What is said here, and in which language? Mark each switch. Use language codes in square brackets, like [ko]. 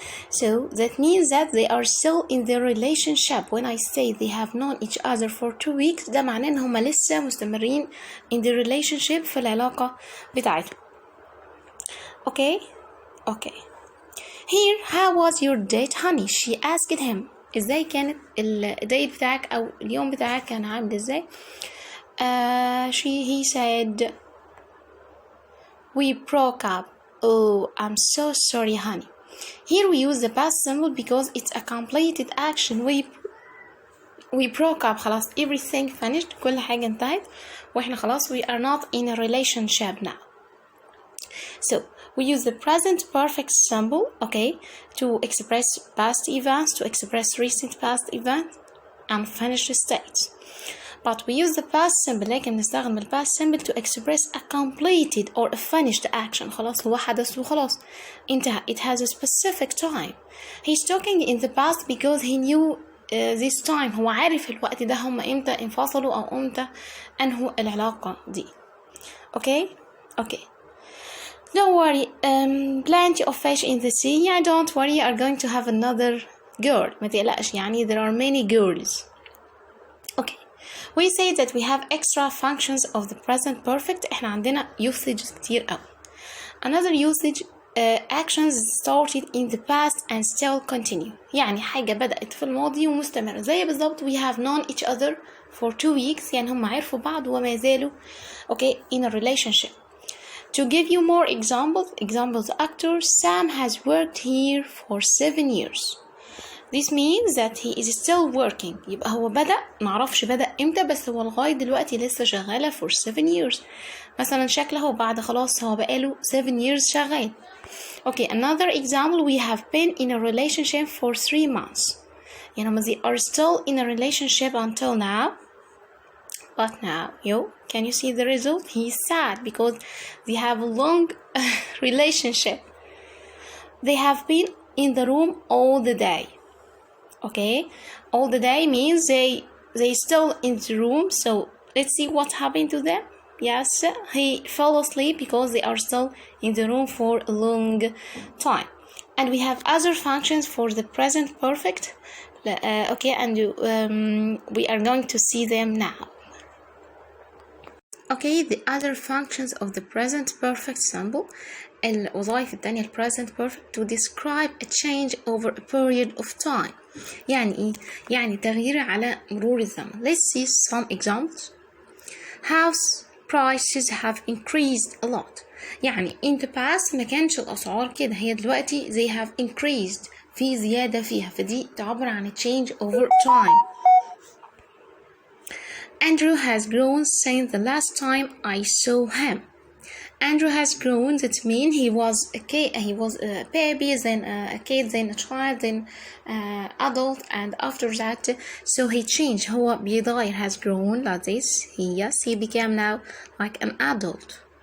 [en] So that means that they are still in their relationship. When I say they have known each other for 2 weeks, [ar] ده معناه إن هما لسه مستمرين [en] in the relationship [ar] في العلاقة بتاعتهم. [en] Okay. Here, how was your date, honey? She asked him. [ar] إزاي كانت الديت بتاعك أو اليوم بتاعك كان عامل إزاي؟ [en] He said, we broke up. Oh, I'm so sorry, honey. Here we use the past simple because it's a completed action. we broke up خلاص, everything finished, [ar] كل حاجة انتهت واحنا خلاص [en] we are not in a relationship now. So we use the present perfect symbol, okay, to express past events, to express recent past events and finished states. But we use the past simple, [ar] لكن نستخدم ال [en] past symbol to express a completed or a finished action. [ar] خلاص هو حدث وخلاص انتهى. [en] It has a specific time. He's talking in the past because he knew this time. [ar] هو عارف الوقت ده هم امتى انفصلوا أو امتى أنهوا العلاقة دي. [en] Okay? Okay. Don't worry. Plenty of fish in the sea. Yeah, don't worry. You are going to have another girl. [ar] ما تقلقش يعني. [en] There are many girls. Okay. We say that we have extra functions of the present perfect. [ar] احنا عندنا usages كتير قوي. [en] Another usage, actions started in the past and still continue. [ar] يعني حاجة بدأت في الماضي ومستمرة. زي بالضبط [en] we have known each other for 2 weeks. [ar] يعني هم عرفوا بعض وما زالوا okay [en] in a relationship. To give you more examples, actor Sam has worked here for 7 years. This means that he is still working. [ar] يبقى هو بدأ, معرفش بدأ امتى, بس هو لغاية دلوقتي لسه شغالة [en] for 7 years. [ar] مثلا شكله بعد خلاص هو بقاله 7 years شغال. [en] Okay, another example, we have been in a relationship for 3 months. [ar] يعني [en] they are still in a relationship until now. But now, can you see the result? He's sad because they have a long relationship. They have been in the room all the day. Okay, all the day means they still in the room. So let's see what happened to them. Yes, he fell asleep because they are still in the room for a long time. And we have other functions for the present perfect. Okay, and we are going to see them now. Okay, the other functions of the present perfect symbol. [ar] الوظائف التانية ال [en] present perfect to describe a change over a period of time. [ar] يعني إيه؟ يعني تغيير على مرور الزمن. [en] Let's see some examples. House prices have increased a lot. [ar] يعني [en] in the past [ar] ما كانش الأسعار كده, هي دلوقتي [en] they have increased, [ar] في زيادة فيها, فدي تعبر عن [en] change over time. Andrew has grown since the last time I saw him. Andrew has grown, that means he was a baby, then a kid, then a child, then adult, and after that, so he changed. [ar] هو بيتغير, [en] has grown like this. He became now like an adult.